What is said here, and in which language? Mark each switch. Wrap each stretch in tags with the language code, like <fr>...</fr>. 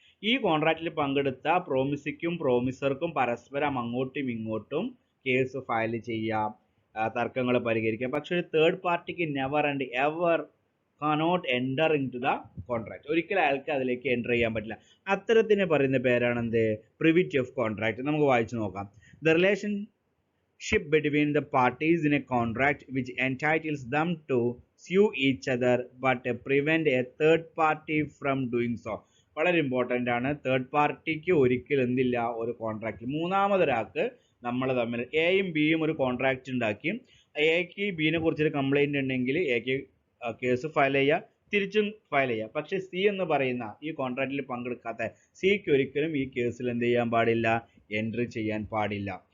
<ml>ഈ കോൺട്രാക്റ്റിൽ പങ്കെടുത്ത പ്രോമിസിക്കും പ്രോമിസർക്കും പരസ്പരം അങ്ങോട്ടും ഇങ്ങോട്ടും കേസ് ഫയൽ ചെയ്യാം, തർക്കങ്ങൾ പരിഹരിക്കാം. പക്ഷെ ഒരു തേർഡ് പാർട്ടിക്ക്</ml> <en>Never and ever cannot enter into the contract.</en> <ml>ഒരിക്കലും അയാൾക്ക് അതിലേക്ക് എൻ്റർ ചെയ്യാൻ പറ്റില്ല. അത്തരത്തിന് പറയുന്ന പേരാണെന്ത്? Privity of contract. നമുക്ക് വായിച്ചു നോക്കാം.</ml> <en>The relationship between the parties in a contract which entitles them to sue each other but prevent a third party from doing so.</en> <ml>വളരെ ഇമ്പോർട്ടൻ്റ് ആണ്. തേർഡ് പാർട്ടിക്ക് ഒരിക്കലും എന്തില്ല, ഒരു കോൺട്രാക്റ്റിൽ മൂന്നാമതൊരാൾക്ക് നമ്മൾ തമ്മിൽ എയും ബിയും ഒരു കോൺട്രാക്റ്റ് ഉണ്ടാക്കി, എക്ക് ബിനെ കുറിച്ചൊരു കംപ്ലൈൻറ്റ് ഉണ്ടെങ്കിൽ എക്ക് കേസ് ഫയൽ ചെയ്യുക, തിരിച്ചും ഫയൽ ചെയ്യുക. പക്ഷേ സി എന്ന് പറയുന്ന ഈ കോൺട്രാക്റ്റിൽ പങ്കെടുക്കാത്ത സിക്ക് ഒരിക്കലും ഈ കേസിൽ എന്ത് ചെയ്യാൻ പാടില്ല, എൻട്രി ചെയ്യാൻ പാടില്ല.</ml>